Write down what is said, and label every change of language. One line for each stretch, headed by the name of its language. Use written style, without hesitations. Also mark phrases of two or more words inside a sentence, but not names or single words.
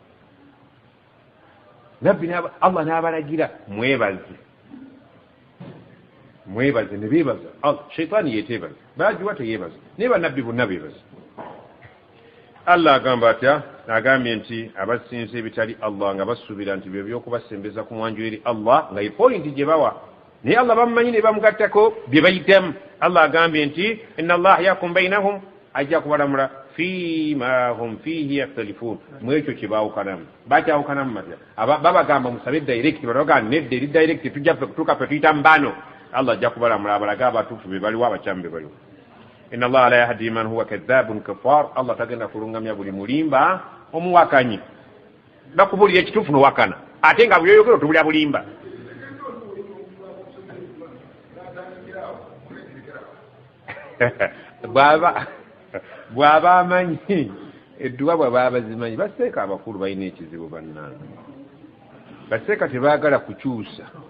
Ganda: nabbi Allah n'abalagira mwebaze ne beebaza sheitaani yeteebaza baagiwa teyeebaza naye bannabbi bonna beebaza Allah agamba atya agambye nti abasinza ebitali Allah nga basuubira nti byo byokubasembeza ku mwanju eri Allah nga epointi gye bawa naye Allah bamumanyi ne bamugattako bye bayitamu Allah agambye nti
Arabic: إن الله يحكم بينهم
Ganda: ajja kubalamula
Arabic: فيما هم فيه يختلفون
Ganda: mu ekyo kye baawukanamu bakyawukanamu matya babagamba musabe direct balaga nedda eri direct tujja kutuuka fe tuyitamu bano Allah ajja kubalamula abalaga abatuufu be baliwo abakyamu be baliwo
Arabic: إن الله لا يهدي من هو كاذب كفار
Ganda: Allah tagenda kulungamya buli mulimba omuwakanyi bakubulira ekituufu nowakana ate nga byoyogero tubulya bulimba bw'aba amanyi edduwa bw'aba abazimanyi baseeka abakulu balina ekizibu bannange baseeka tebaagala kukyusa